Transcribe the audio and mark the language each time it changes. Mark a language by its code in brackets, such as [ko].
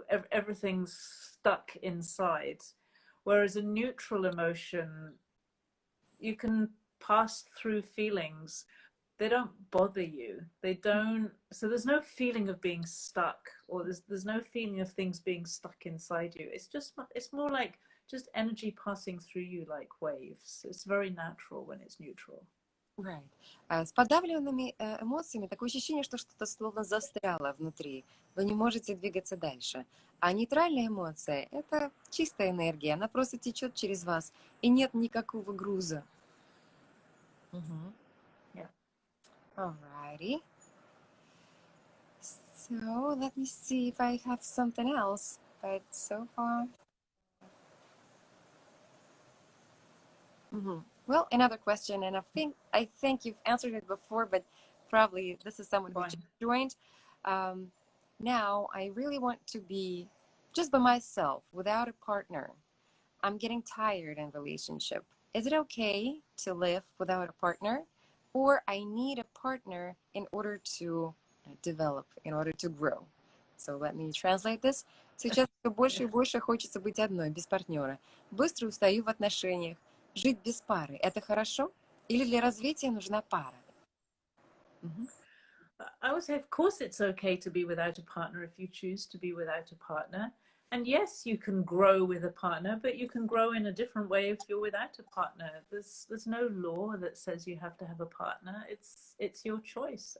[en] Everything's stuck inside. Whereas a neutral emotion, you can pass through feelings. They don't bother you. So there's no feeling of being stuck, or there's no feeling of things being stuck inside you. It's more like just energy passing through you like waves. It's very natural when it's neutral. Right. [ru] С подавленными эмоциями такое ощущение, что что-то словно застряло внутри. Вы не можете двигаться дальше. А нейтральная эмоция — это чистая энергия, она просто течет через вас, и нет никакого груза. [en] Yeah. Alrighty. So let me see if I have something else. But so far. Well, another question, and I think you've answered it before, but probably this is someone who just joined. Now, I really want to be just by myself, without a partner. I'm getting tired in relationship. Is it okay to live without a partner, or I need a partner in order to develop, in order to grow? So let me translate this. [ru] Сейчас все больше и больше хочется быть одной, без партнера. Быстро устаю в отношениях. Жить без пары — это хорошо? Или для развития нужна пара? [en] I would say, of course, it's okay to be without a partner if you choose to be without a partner. And yes, you can grow with a partner, but you can grow in a different way if you're without a partner. There's no law that says you have to have a partner. It's your choice.